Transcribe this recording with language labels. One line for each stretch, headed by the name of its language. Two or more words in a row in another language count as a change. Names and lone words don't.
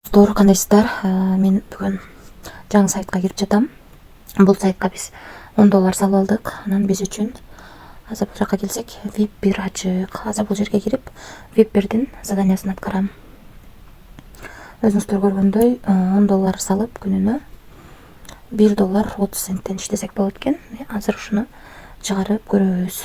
Kyrgyz: Достор, кандайсыздар? Мен бүгін жаңы сайтқа кирип жатам.
Kazakh: Бұл сайтқа біз $10 салып алдық.
Kyrgyz: Анан біз үчүн азыр бул жакка келсек, VIP 1 ачык. Азыр бул жерге кирип, VIP 1дин заданиясын аткарам. Өзүңүздөр көргөндөй, $10 салып күнүнө $1.30 иштесек болот экен. Азыр ушуну чыгарып көрөбүз.